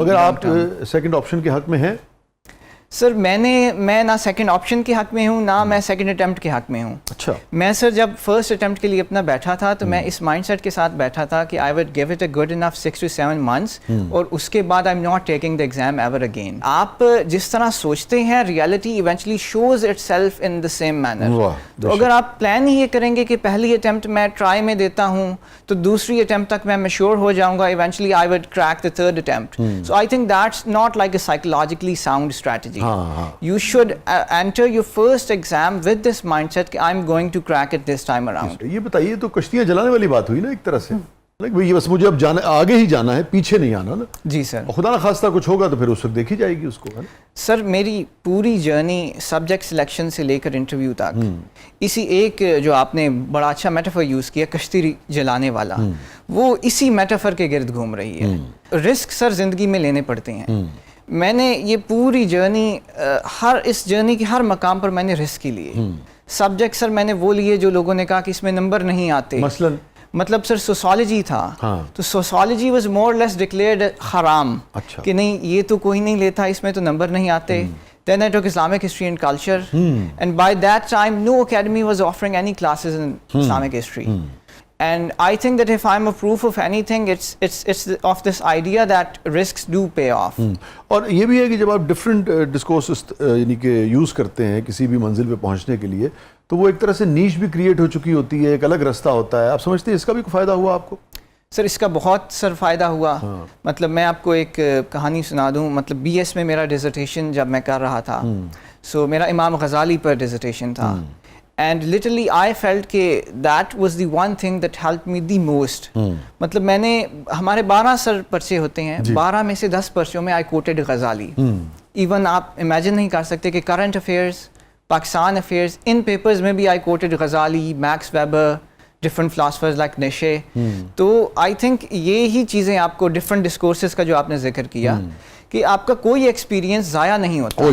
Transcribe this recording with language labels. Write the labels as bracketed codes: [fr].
[ur] مگر آپ second option کے حق میں ہیں؟ سر میں نہ سیکنڈ آپشن کے حق میں ہوں نہ میں سیکنڈ اٹیمپٹ کے حق میں ہوں. اچھا. میں سر جب فرسٹ اٹیمپٹ کے لیے اپنا بیٹھا تھا تو میں اس مائنڈ سیٹ کے ساتھ بیٹھا تھا کہ [en] I would give it a good enough 6 to 7 months [ur] اور اس کے بعد [en] I am not taking the exam ever again. [ur] آپ جس طرح سوچتے ہیں [en] Reality eventually shows itself in the same manner. [ur] تو اگر آپ پلان ہی یہ کریں گے کہ پہلی اٹیمپٹ میں ٹرائی میں دیتا ہوں تو دوسری اٹیمپٹ تک میں میچور ہو جاؤں گا, [en] Eventually I would crack the third attempt. So I think that's not like a psychologically sound strategy. You should enter your first exam with this mindset کہ I'm going to crack it this time around. [ur] یہ بتائیے تو کشتیاں جلانے والی بات ہوئی نا ایک طرح سے, یہ بس مجھے اب جانا آگے ہی جانا ہے, پیچھے نہیں آنا نا. جی سر. خدا نہ خواستہ کچھ ہوگا تو پھر اس وقت دیکھی جائے گی اس کو. سر میری پوری جرنی سبجیکٹ سلیکشن سے لے کر انٹرویو تک اسی ایک جو آپ نے بڑا اچھا میٹافر یوز کیا کشتی جلانے والا, وہ اسی میٹافر کے گرد گھوم رہی ہے. رسک سر زندگی میں لینے پڑتے ہیں. میں نے یہ پوری جرنی اس جرنی کے ہر مقام پر میں نے رسک ہی لیے. سبجیکٹ سر میں نے وہ لیے جو لوگوں نے کہا کہ اس میں نمبر نہیں آتے. مطلب سر سوسالوجی تھا تو سوسالوجی [en] was more less declared [ur] حرام کہ نہیں یہ تو کوئی نہیں لیتا, اس میں تو نمبر نہیں آتے. [en] Then I took Islamic history and culture and by that time no academy was offering any classes in Islamic history. And I think that if I'm a proof of anything, it's of this idea that risks do pay off. [ur] اور یہ بھی ہے کہ جب آپ different discourses یعنی کہ use کرتے ہیں کسی بھی منزل پہ پہنچنے کے لیے تو وہ ایک طرح سے نیش بھی کریٹ ہو چکی ہوتی ہے, ایک الگ رستہ ہوتا ہے. آپ سمجھتے ہیں اس کا بھی کوئی فائدہ ہوا آپ کو؟ سر اس کا بہت سر فائدہ ہوا. مطلب میں آپ کو ایک کہانی سنا دوں. مطلب بی ایس میں میرا ڈیزرٹیشن جب میں کر رہا تھا سو میرا امام غزالی پر ڈیزرٹیشن تھا. [en] And literally I felt کہ that was the one thing that helped me the most. [ur] مطلب میں نے ہمارے 12 سر پرچے ہوتے ہیں, 12 میں سے 10 پرچوں میں [en] I quoted [ur] غزالی. ایون آپ امیجن نہیں کر سکتے کہ کرنٹ افیئرس, پاکستان افیئرس, ان پیپرز میں بھی [en] I quoted [ur] Ghazali, Max Weber, different philosophers like نیشے. تو آئی تھنک یہی چیزیں آپ کو ڈفرنٹ ڈسکورسز کا جو آپ نے ذکر کیا کہ آپ کا کوئی ایکسپیرینس ضائع نہیں ہوتا.